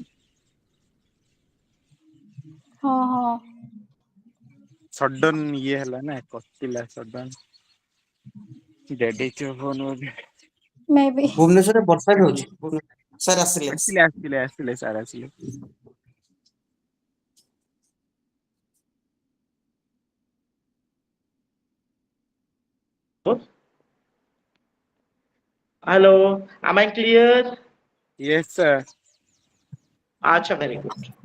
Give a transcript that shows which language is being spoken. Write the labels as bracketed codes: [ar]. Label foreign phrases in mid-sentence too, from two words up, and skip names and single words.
[or] ହଁ ହଁ। ସଡନ ଇଏ ହେଲା ନା କଟିଲା ସଡନ। ଡେଡ ହେଇଥିବ ଫୋନ ବୋଧେ। ମେ ବି। ଭୁବନେଶ୍ୱରରେ ବର୍ଷା ବି ହଉଛି। ସାର୍ ଆସିଲେ। ଆସିଲେ ସାର୍ ଆସିଲେ। [en] Hello, am I clear? Yes sir. Acha, very good.